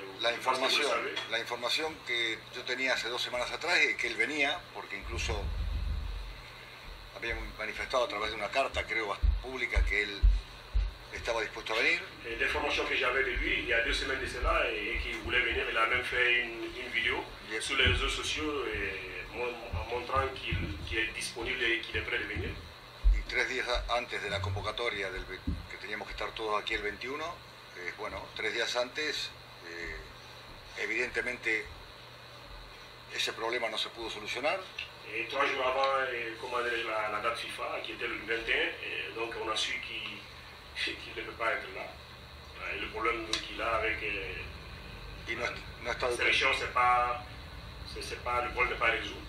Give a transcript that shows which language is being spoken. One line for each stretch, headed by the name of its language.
Spanish: La información que yo tenía hace 2 semanas atrás es que él venía, porque incluso había manifestado a través de una carta, creo, pública, que él estaba dispuesto a venir.
French: L'information que j'avais de lui il y a 2 semaines de cela, et qu'il voulait venir, il a même fait une vidéo sur les réseaux sociaux montrant qu'il est disponible et qu'il est prêt de venir.
Spanish: Y 3 días antes de la convocatoria, que teníamos que estar todos aquí el 21, bueno, 3 días antes, evidentemente ese problema no se pudo solucionar.
French: 3 jours avant, la date FIFA, qui était le 21, et donc on a su qu'il ne peut pas être là. Et le problème qu'il a avec la sélection, c'est pas le problème n'est pas résolu.